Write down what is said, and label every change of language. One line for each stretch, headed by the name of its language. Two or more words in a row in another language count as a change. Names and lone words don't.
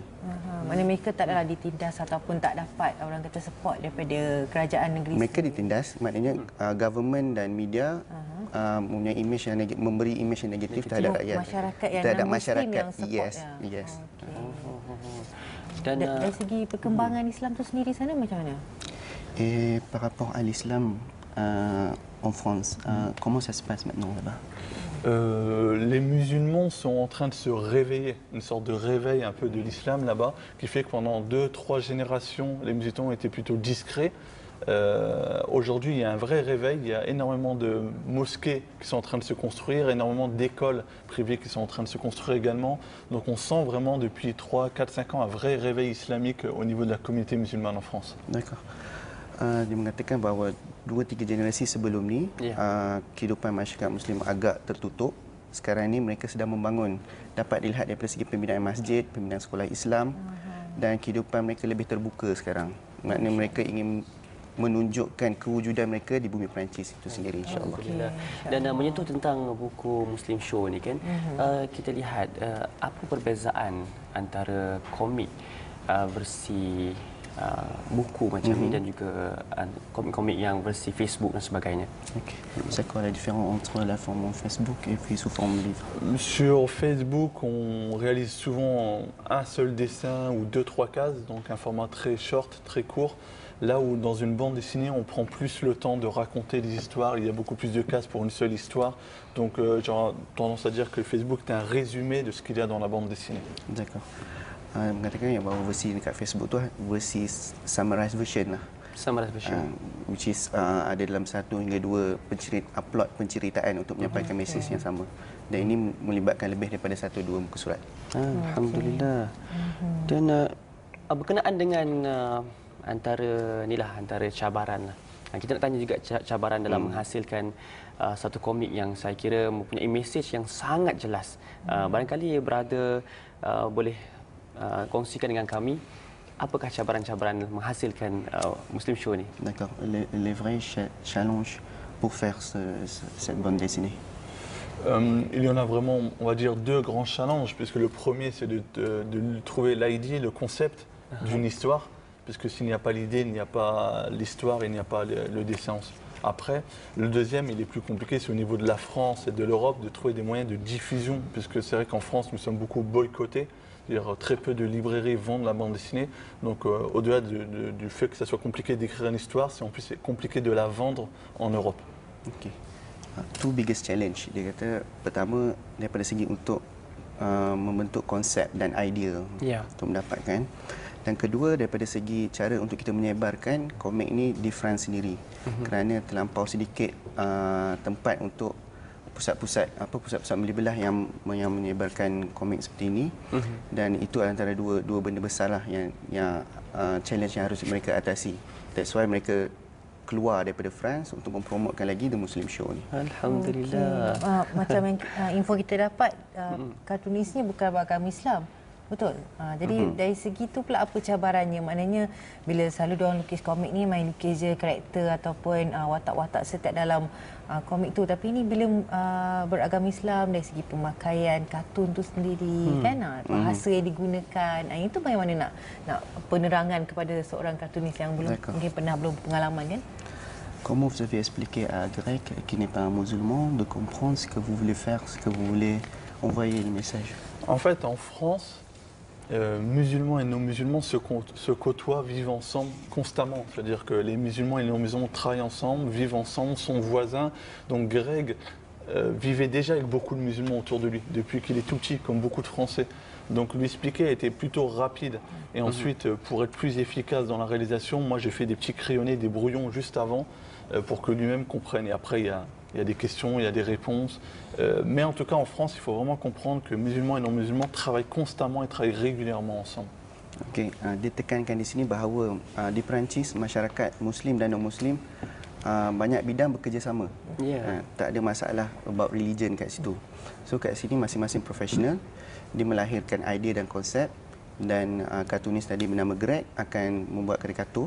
Malay: Maksudnya mereka tak adalah ditindas ataupun tak dapat orang kata support daripada kerajaan negeri. Mereka ditindas, maknanya government dan media mempunyai imej yang memberi imej yang negatif terhadap rakyat. Masyarakat yang terhadap masyarakat masyarakat. yang support. Yes. Dan dari segi perkembangan Islam tu sendiri sana macam mana?
French: Et par rapport à l'islam en France, comment ça se passe maintenant là-bas? Les musulmans sont en train de se réveiller, une sorte de réveil un peu de l'islam là-bas, qui fait que pendant 2-3 générations, les musulmans étaient plutôt discrets. Aujourd'hui, il y a un vrai réveil, il y a énormément de mosquées qui sont en train de se construire, énormément d'écoles privées qui sont en train de se construire également. Donc on sent vraiment depuis 3, 4, 5 ans un vrai réveil islamique au niveau de la communauté musulmane en France. D'accord.
Malay: Dia mengatakan bahawa 2-3 generasi sebelum ni kehidupan masyarakat Muslim agak tertutup. Sekarang ini mereka sedang membangun. Dapat dilihat daripada segi pembinaan masjid, pembinaan sekolah Islam, dan kehidupan mereka lebih terbuka sekarang. Maknanya mereka ingin menunjukkan kewujudan mereka di bumi Perancis itu sendiri, insya-Allah. Dan menyentuh tentang buku Muslim Show ni kan, kita lihat apa perbezaan antara komik versi buku macam ni dan juga komik-komik yang versi Facebook dan sebagainya. Okay.
French: C'est quoi la différence entre la forme Facebook et puis sous forme livre? Sur Facebook, on réalise souvent un seul dessin ou 2-3 cases, donc un format très short, très court. Là où dans une bande dessinée, on prend plus le temps de raconter des histoires, il y a beaucoup plus de cases pour une seule histoire. Donc j'aurais tendance à dire que Facebook est un résumé de ce qu'il y a dans la bande dessinée. D'accord.
Malay: Mengatakan yang bahawa versi dekat Facebook tu versi
English: summarized version
Malay: lah.
English: Summarized version. Which is
Malay: ada dalam 1 hingga 2 upload penceritaan untuk menyampaikan mesej yang sama. Dan ini melibatkan lebih daripada 1-2 muka surat. Alhamdulillah. Dan berkenaan dengan antara cabaran lah. Kita nak tanya juga cabaran dalam menghasilkan satu komik yang saya kira mempunyai mesej yang sangat jelas. Barangkali brother boleh kongsikan dengan kami apakah cabaran-cabaran menghasilkan Muslim Show ni.
French: D'accord. Les vrais challenges pour faire cette bande dessinée. Il y en a vraiment, on va dire, 2 grands challenges, puisque le premier, c'est de trouver l'idée, le concept d'une histoire, puisque s'il n'y a pas l'idée, il n'y a pas l'histoire, il n'y a pas le dessin. Après, le deuxième, il est plus compliqué, c'est au niveau de la France et de l'Europe, de trouver des moyens de diffusion, puisque c'est vrai qu'en France, nous sommes beaucoup boycottés. C'est-à-dire très peu de librairies vendent la bande dessinée. Donc au-delà du fait que ça soit compliqué d'écrire une histoire, c'est en plus compliqué de la vendre en Europe.
English: Okay. Two biggest challenge.
Malay: Dia kata pertama daripada segi untuk membentuk konsep dan idea untuk mendapatkan. Dan kedua daripada segi cara untuk kita menyebarkan komik ini di France sendiri. Kerana terlampau sedikit tempat untuk pusat-pusat beli belah yang menyebarkan komik seperti ini. Dan itu antara dua benda besar lah yang challenge yang harus mereka atasi.
English: That's why
Malay: mereka keluar daripada France untuk mempromotkan lagi The Muslim Show ni. Alhamdulillah. Macam yang info kita dapat, kartunisnya bukan beragama Islam. Betul. Jadi dari segi tu pula apa cabarannya? Maknanya bila selalu diorang lukis komik ni main lukis je karakter ataupun watak-watak setiap dalam komik tu, tapi ini bila beragama Islam dari segi pemakaian kartun tu sendiri kan, bahasa yang digunakan, itu bagaimana nak penerangan kepada seorang kartunis yang belum pengalaman kan?
French: Comment vous avez expliqué à Greg qui n'est pas un musulman de comprendre ce que vous voulez faire, ce que vous voulez envoyer le message? En fait, en France, musulmans et non-musulmans se côtoient, vivent ensemble constamment. C'est-à-dire que les musulmans et les non-musulmans travaillent ensemble, vivent ensemble, sont voisins. Donc Greg vivait déjà avec beaucoup de musulmans autour de lui, depuis qu'il est tout petit, comme beaucoup de Français. Donc lui expliquer a été plutôt rapide. Et ensuite, pour être plus efficace dans la réalisation, moi j'ai fait des petits crayonnés, des brouillons juste avant, pour que lui-même comprenne. Et après, il y a des questions, il y a des réponses. Mais en tout cas, en France, il faut vraiment comprendre que musulmans et non-musulmans travaillent constamment et travaillent régulièrement ensemble.
Malay: Okey, ditekankan di sini bahawa di Perancis, masyarakat Muslim dan non-Muslim banyak bidang bekerjasama. Tak ada masalah
English: about religion
Malay: kat situ. So kat sini masing-masing profesional, dia melahirkan idea dan konsep, dan kartunis tadi bernama Greg akan membuat karikatur.